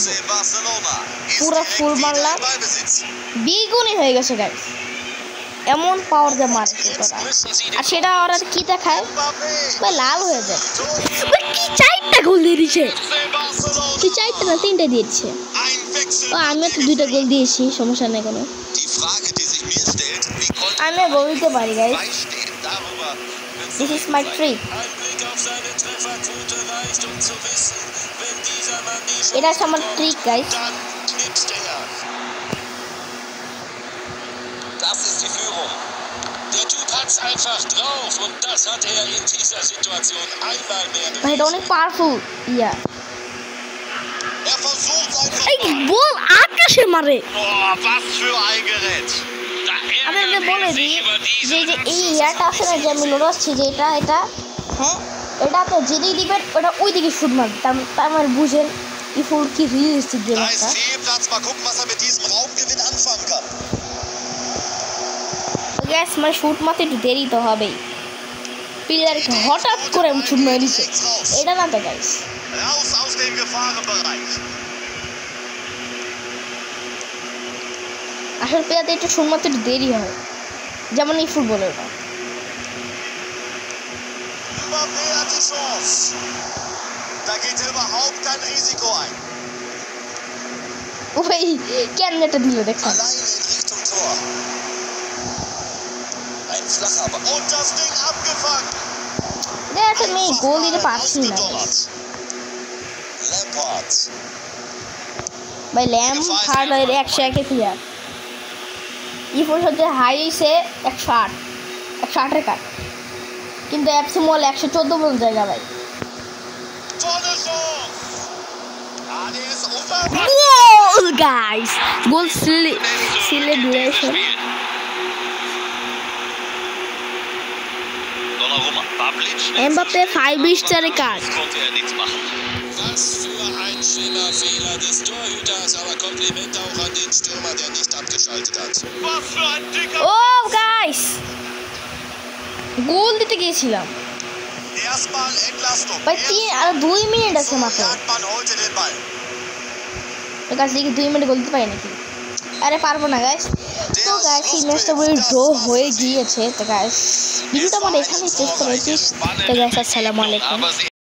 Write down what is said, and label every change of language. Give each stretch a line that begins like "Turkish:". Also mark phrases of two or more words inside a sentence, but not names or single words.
Bangla: মারলাম দ্বিগুণই হয়ে গেছে গাইস এমন পাওয়ার দিয়ে মারে আর সেটা ওরা কি দেখায় লাল হয়ে যায় কি 4টা গোল দিয়ে দিচ্ছে কি 4টা না 3টা দিয়েছে ও আমি তো 2টা গোল দিয়েছি সমস্যা নেই কোনো আমি বলতে পারি গাইস,
German: Bei steht darüber.
English: This is my trick.
Bangla: এটা হচ্ছে আমার ট্রিক গাইস।
German: Das ist die Führung. Der Typ hat's einfach drauf und das hat er in dieser Situation einmal mehr
Bangla: ভাই এটা অনেক পাওয়ারফুল ইয়া।
German: Er versucht
Bangla: এই বল আকাশে মারে।
German: Oh, was für ein Gerät. Da
Bangla: আমি
German: ärgert
Bangla: বলে
German: er
Bangla: দিই
German: sich über
Bangla: যে
German: diese
Bangla: এই ইয়াটা আছে না, যে আমি লড়াচ্ছি যে এটা হ্যাঁ এটাতে যেদিকে দিবেন ওটা ওই দিকে শুট মারবে। তার মানে বুঝেন এই ফুল কি
English: realistic game
German: Da
Bangla: একটা।
German: ist Fehlplatz. Mal gucken, was er mit diesem Raumgewinn anfangen kann.
Bangla: গ্যাস মানে শুট মারতে একটু দেরি তো হবেই, প্লেয়ারকে হঠাৎ করে আমি শুট মেরে দিচ্ছে, এটা না তো গাইস।
German: Raus aus dem Gefahrenbereich.
Bangla: আসলে প্লেয়ারতে একটু শুট মারতে একটু দেরি হয়, যেমন এই ফুটবলেরটা।
German: Mbappé hat die Chance. Da geht er überhaupt kein Risiko ein.
Bangla: ও ভাই কেন এটা দিল দেখছেন?
German: Alleine in Richtung Tor. Ein flacher Ball. Und das Ding abgefangen.
Bangla: দেখ আমি গোল দিতে পারছি না
German: Lampard.
Bangla: ভাই। ল্যাম্পার্ড এর 101 প্লেয়ার, এই ফুল হচ্ছে হাই হইছে 108 এর কাট, কিন্তু অ্যাপসে মল 114 পর্যন্ত জায়গা ভাই।
German: Tolle Chance. Ah, der ist unverwandt.
Bangla: গোল গাইস,
English: goal celebration.
German: Donnarumma. Bablic.
Bangla: এমবাপ্পে 5 স্টারের কাট।
German: Konnte er nichts machen. Was für ein schlimmer Fehler des Torhüters, aber Kompliment auch an den Stürmer, der nicht abgeschaltet hat. Was für ein dicker...
Bangla: ও গাইস গোল দিতে গিয়েছিলাম
German: Erstmal Entlastung.
Bangla: ভাই, 2 মিনিট আছে মাত্র।
German: jagt man heute den Ball.
Bangla: গাইস দেখি 2 মিনিট গোল দিতে পারি নাকি? আরে পারবো না গাইস। তো গাইস এই ম্যাচটা পুরো ড্র হয়ে গিয়েছে। তো গাইস ভিডিওটা আমার এখানেই শেষ করেছি। তো গাইস
Arabic: السلام عليكم.